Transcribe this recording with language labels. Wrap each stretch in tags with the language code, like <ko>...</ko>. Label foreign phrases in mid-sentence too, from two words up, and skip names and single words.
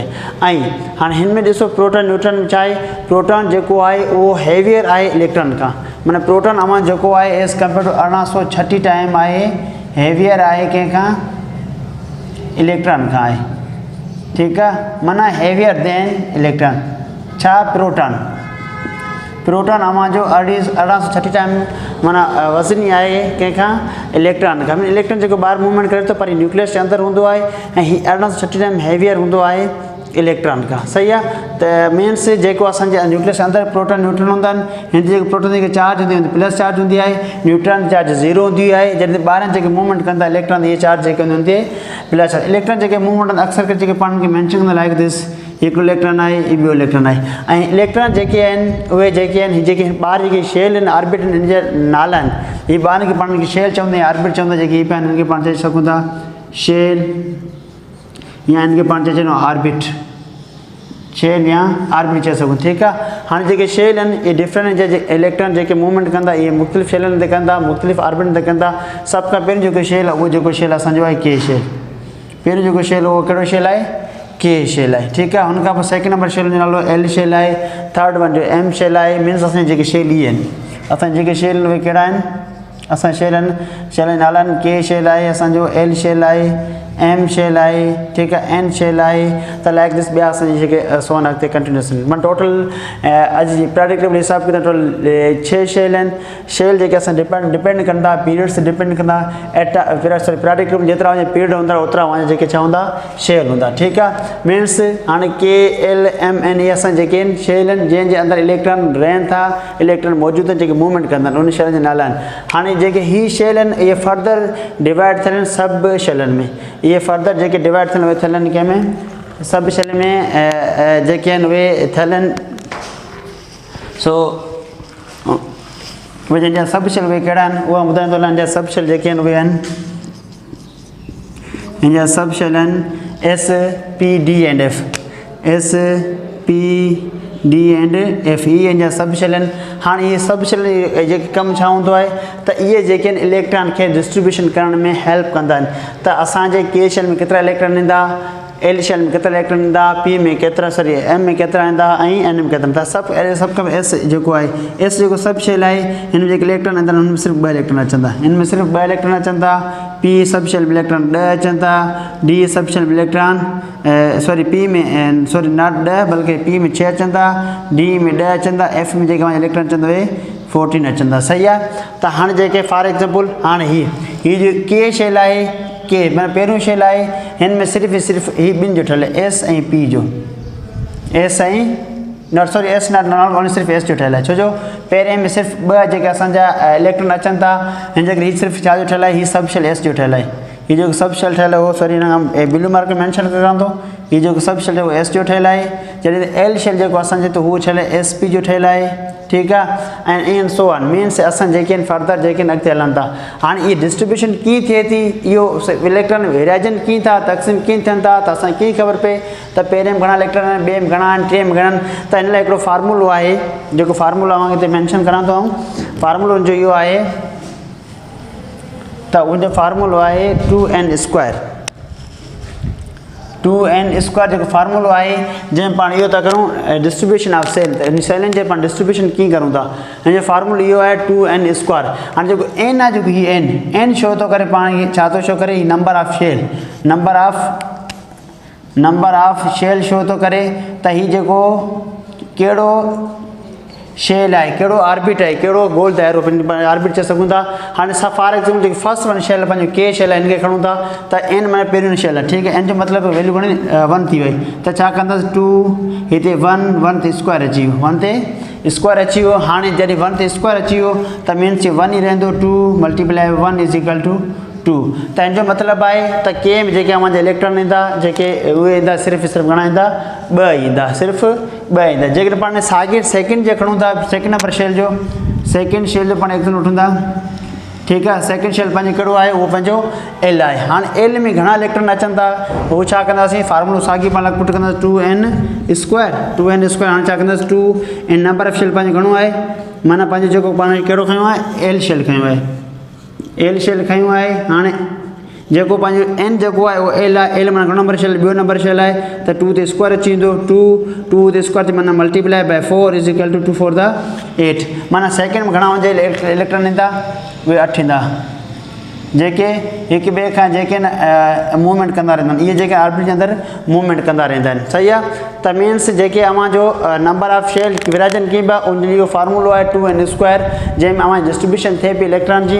<sd>ऐं हाणे हिन में ॾिसो</sd> <en>proton neutron</en> <sd>में छा आहे, प्रोटॉन जेको आहे उहो हैवियर आहे इलेक्ट्रॉन खां, माना</sd> <en>proton amount</en> <sd>जेको आहे</sd> <en>as compare to 1836 time</en> <sd>आहे, हैवियर आहे कंहिंखां, इलेक्ट्रॉन खां आहे। ठीकु आहे, माना</sd> <en>heavier than electron.</en> <sd>छा</sd> <en>proton amount</en> <sd>जो 1836 टाइम माना वज़नी आहे कंहिंखां, इलेक्ट्रॉन खां। इलेक्ट्रॉन जेको ॿाहिरि मूवमेंट करे थो पर न्यूक्लियस जे अंदरि हूंदो आहे, ऐं हीअ 1836</sd> <en>time heavier</en> <sd>हूंदो आहे इलेक्ट्रॉन खां। सही आहे। त मीन्स जेको असांजे न्यूक्लियस जे अंदरि</sd> <en>proton neutron</en> <sd>हूंदा आहिनि, हिन ते जेको प्रोटॉन जी चार्ज हूंदी आहे</sd> <en>plus charge</en> <sd>हूंदी आहे, न्यूट्रॉन जी चार्ज ज़ीरो हूंदी आहे। जॾहिं ॿाहिरां जेके मूवमेंट कंदा इलेक्ट्रॉन, इहे चार्ज जेके हूंदी आहे</sd> <en>plus charge.</en> <sd>इलेक्ट्रॉन जेके मूवमेंट अक्सर करे जेके पाण खे मैंशन कंदा</sd> <en>like this,</en> <sd>हिकिड़ो इलेक्ट्रॉन आहे, ॿियो इलेक्ट्रॉन आहे। ऐं इलेक्ट्रॉन जेके आहिनि उहे जेके आहिनि, जेके ॿाहिरि जेके शेल आहिनि, ऑर्बिट आहिनि, हिन जा नाला आहिनि। हीअ ॿाहिरि खे पाण खे शेल चवंदा आहियूं, ऑर्बिट चवंदा, जेके हीअ पिया आहिनि हिनखे पाण चई सघूं था शेल, या हिनखे पाण चई छॾियूं ऑर्बिट, शेल या ऑर्बिट चई सघूं। ठीकु आहे। हाणे जेके शेल आहिनि इहे</sd> <en>different electron</en> <sd>जेके मूवमेंट कंदा, इहे मुख़्तलिफ़ शेलनि ते कंदा, मुख़्तलिफ़ ऑर्बिट ते कंदा। सभ खां पहिरियों जेको शेल आहे उहो जेको शेल असांजो आहे</sd> <en>K shell.</en> <sd>पहिरियों जेको शेल उहो कहिड़ो शेल आहे,</sd> <en>K shell</en> <sd>आहे। ठीकु आहे। हुनखां पोइ</sd> <en>second number shell</en> <sd>जो नालो</sd> <en>L shell</en> <sd>आहे,</sd> <en>third one</en> <sd>जो</sd> <en>M shell</en> <sd>आहे। मीन्स असांजे जेके शेल इहे आहिनि, असांजे जेके शेल उहे कहिड़ा आहिनि, असां शेल जा नाला आहिनि,</sd> <en>K shell</en> <sd>आहे असांजो,</sd> <en>L shell</en> <sd>आहे,</sd> <en>M shell</en> <sd>आहे, ठीकु आहे,</sd> <en>N shell</en> <sd>आहे। त</sd> <en>like this</en> <sd>ॿिया असांजे जेके सोन अॻिते कंटिन्यूस माना टोटल अॼु जी</sd> <en>product table</en> <sd>हिसाब किताब टोटल 6 शेल आहिनि। शेल जेके असां डिपेंड कंदा, पीरियड्स डिपेंड कंदा,</sd> <en>product table</en> <sd>जेतिरा वञे पीरियड हूंदा ओतिरा वञे जेके छा हूंदा, शेल हूंदा। ठीकु आहे। मीन्स हाणे</sd> <en>K L M N</en> <sd>इहे असां जेके आहिनि शेल आहिनि, जंहिंजे अंदरि इलेक्ट्रॉन रहनि था, इलेक्ट्रॉन मौजूदु आहिनि, जेके मूवमेंट कंदा आहिनि, उन शेल जा नाला आहिनि। हाणे जेके हीअ शेल आहिनि इहे</sd> <en>further divide</en> <sd>थियल आहिनि सभु शेलनि में। इहे फर्दर जेके डिवाइड थियल उहे थियल आहिनि कंहिंमें, सभु शेल में जेके आहिनि उहे थियल आहिनि। सो उहे जंहिंजा सभु शेल उहे कहिड़ा आहिनि उहा ॿुधाईंदो हलां। हिन जा सभु शेल जेके आहिनि उहे आहिनि, हिन जा सभु शेल आहिनि</sd> <en>S P D and F, S P D and F,</en> <sd>इहे हिन जा सभु शेल आहिनि। हाणे इहे सभु शेल जेके कमु छा हूंदो आहे, त इहे जेके आहिनि इलेक्ट्रॉन खे डिस्ट्रीब्यूशन करण में हेल्प कंदा आहिनि। त असांजे</sd> <en>K shell</en> <sd>में केतिरा इलेक्ट्रॉन ईंदा,</sd> <en>L shell</en> <sd>में केतिरा इलेक्ट्रॉन ईंदा, पी में केतिरा, सॉरी एम में केतिरा ईंदा ऐं एन में केतिरा ईंदा। सभु खां एस जेको आहे, एस जेको</sd> <en>sub shell</en> <sd>आहे, हिन में जेके इलेक्ट्रॉन ईंदा हुन में सिर्फ़ु 2 इलेक्ट्रॉन अचनि था, हिन में सिर्फ़ु 2 इलेक्ट्रॉन अचनि था।</sd> <en>P sub shell</en> <sd>में इलेक्ट्रॉन 10 अचनि था,</sd> <en>D sub shell</en> <sd>में इलेक्ट्रॉन सॉरी पी में</sd> <en>sorry not 10</en> <sd>बल्कि पी में 6 अचनि था, डी में 10 अचनि था, एफ में जेके इलेक्ट्रॉन अचनि था उहे 14 अचनि था। सही आहे। त हाणे जेके</sd> <en>for example</en> <sd>हाणे हीअ जो</sd> <en>K shell</en> <sd>आहे, के माना पहिरियों शेल आहे, हिन में सिर्फ़ु ही ॿिनि जो ठहियलु आहे, एस ऐं पी जो, एस ऐं</sd> <en>not sorry S not only</en> <sd>सिर्फ़ु एस जो ठहियलु आहे। छो जो पहिरें में सिर्फ़ु 2 जेके असांजा इलेक्ट्रॉन अचनि था, हिन जे करे हीअ सिर्फ़ु छा जो ठहियलु आहे, हीअ</sd> <en>sub shell S</en> <sd>जो ठहियलु आहे। हीअ जेको</sd> <en>sub shell</en> <sd>ठहियलु आहे उहो सॉरी हिन</sd> <en>blue mark</en> <sd>में मेंशन करां थो, हीअ जेको</sd> <en>sub shell</en> <sd>जेको एस जो ठहियलु आहे, जॾहिं त</sd> <en>L shell</en> <sd>जेको असांजे त उहो ठहियलु आहे</sd> <en>S P</en> <sd>जो ठहियलु आहे। ठीकु आहे। ऐं</sd> <en>in so on means</en> <sd>असां जेके आहिनि फर्दर जेके आहिनि अॻिते हलनि था। हाणे इहा डिस्ट्रीब्यूशन कीअं थिए थी, इहो इलेक्ट्रॉन विराइजन कीअं था, तक़सीम कीअं थियनि था, त असांखे कीअं ख़बर पए त पहिरें में घणा इलेक्ट्रॉन आहिनि, ॿिए में घणा आहिनि, टे में घणा आहिनि। त हिन लाइ हिकिड़ो फार्मूलो आहे, जेको फार्मूलो मां हिते मेंशन करां थो, फार्मूलो जो इहो आहे त उनजो फार्मूलो आहे</sd> <en>2n square. 2n square</en> <sd>जेको फार्मूलो आहे, जंहिं पाण इहो था करूं</sd> <en>distribution of cell,</en> <sd>त इन सेलनि जे पाण डिस्ट्रीब्यूशन कीअं करूं था, हिन जो फार्मूलो इहो आहे</sd> <en>2n square.</en> <sd>हाणे जेको n आहे, जेको हीअ n शो थो करे, पाण खे छा थो शो करे, हीअ</sd> <en>number of shell, number of shell show</en> <sd>थो करे। त हीअ जेको कहिड़ो शेल आहे, कहिड़ो ऑर्बिट आहे, कहिड़ो गोल दायरो ऑर्बिट चई सघूं था। हाणे असां</sd> <en>for example</en> <sd>जेकी</sd> <en>first one shell</en> <sd>पंहिंजो</sd> <en>K shell</en> <sd>आहे, हिन खे खणूं था त एन माना पहिरियों शेल आहे। ठीकु आहे। एन जो मतिलबु वैल्यू घणी 1 थी वई, त छा कंदासीं 2 हिते 1 ते स्क्वायर अची वियो, 1 ते स्क्वायर अची वियो। हाणे जॾहिं 1 ते स्क्वायर अची वियो त मीन्स 1 ई रहंदो,</sd> <en>2 multiply 1 is equal to 2.</en> <sd>त हिन जो मतिलबु आहे त के में जेके असांजा इलेक्ट्रॉन ईंदा, जेके उहे ईंदा सिर्फ़ु घणा ईंदा, 2 ईंदा, सिर्फ़ु 2 ईंदा। जेकॾहिं पाण साॻिए सेकेंड जे खणूं था,</sd> <en>second number shell</en> <sd>जो,</sd> <en>second shell</en> <sd>जो पाण एक्ज़ाम्पल वठूं था। ठीकु आहे।</sd> <en>second shell</en> <sd>पंहिंजो कहिड़ो आहे, उहो पंहिंजो एल आहे। हाणे एल में घणा इलेक्ट्रॉन अचनि था, उहो छा कंदासीं, फार्मूलो साॻी पाण पुट कंदासीं</sd> <en>2n square.</en> <sd>हाणे छा कंदासीं 2 ऐं</sd> <en>number of shell</en> <sd>पंहिंजो घणो आहे, माना पंहिंजो जेको पाण कहिड़ो खयों आहे,</sd> <en>L shell</en> <sd>खयों आहे,</sd> <en>L shell</en> <sd>खयों आहे। हाणे जेको पंहिंजो एन जेको आहे उहो एल आहे, एल माना घणो</sd> <en>number shell,</en> <sd>ॿियो</sd> <en>number shell</en> <sd>आहे, त 2 ते स्क्वायर अची वेंदो, 2 ते स्क्वायर ते माना</sd> <en>multiply by 4 is equal to 2 4 the 8.</en> <sd>माना सेकेंड में घणा वञे इलेक्ट्रॉन ईंदा, उहे 8 ईंदा, जेके हिक ॿिए खां जेके न मूवमेंट कंदा रहंदा आहिनि, इहे जेके ऑर्बिट जे अंदरि मूवमेंट कंदा रहंदा आहिनि। सही आहे। त मीन्स जेके अवां जो</sd> <en>number of shell</en> <sd>विराजन कीअं पिया, उन जो फार्मूलो आहे</sd> <en>2n square,</en> <sd>जंहिंमें अवां डिस्ट्रीब्यूशन थिए पई इलेक्ट्रॉन जी।</sd>